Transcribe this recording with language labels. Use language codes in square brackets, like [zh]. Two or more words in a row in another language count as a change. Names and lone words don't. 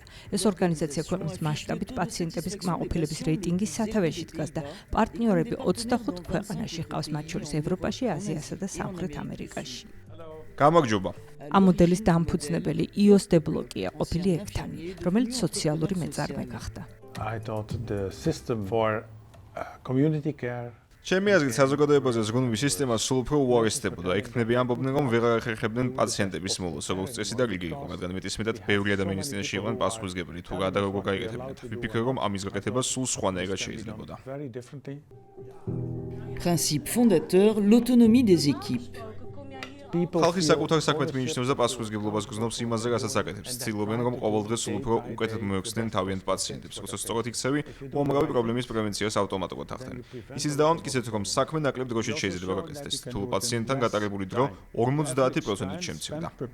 [ka] ეს ორგანიზაცია ქვეყნის მასშტაბით პაციენტების კმაყოფილების რეიტინგის სათავეში დგას და პარტნიორები 25 ქვეყანაში ჰყავს, მათ შორის ევროპაში, აზიასა და სამხრეთ ამერიკაში. გამარჯობა. ამ მოდელის დამფუძნებელი იოს დებლოკია, ყოფილი ექთანი, რომელიც სოციალური მეწარმე გახდა. [en] I thought the system for community care [ka] ჩემი აზრით, საზოგადოებაზე ზრუნვის სისტემა სულ უფრო უარესდებოდა. ექთნები ამბობდნენ, რომ ვეღარ ახერხებდნენ პაციენტების მოლოს, როგორც წესი და რიგი იყო, რადგან მეტისმეტად ბევრი ადამიანის წინაშე იყვნენ პასუხისმგებელი, თუ რა და როგორ გაიგეთებინათ. ვიფიქრე, რომ ამის გაკეთება სულ სხვანაირად შეიძლებოდა. [fr] Principe fondateur, l'autonomie des équipes. [ka] ხალხი საკუთარ საქმეთ მინიშნებს და პასუხისმგებლობას გრძნობს იმაზე, რასაც აკეთებს. ცდილობენ, რომ ყოველდღეს სულ უფრო უკეთად მოეხსნენ თავიანთ პაციენტებს. როცა სწორად იქცევი, უამრავი პრობლემის პრევენციას ავტომატურად ახდენ. ისიც დავამტკიცეთ, რომ საქმე ნაკლებ დროში შეიძლება გაკეთდეს. თუ პაციენტთან გატარებული დრო 50%-ით შემცირდა.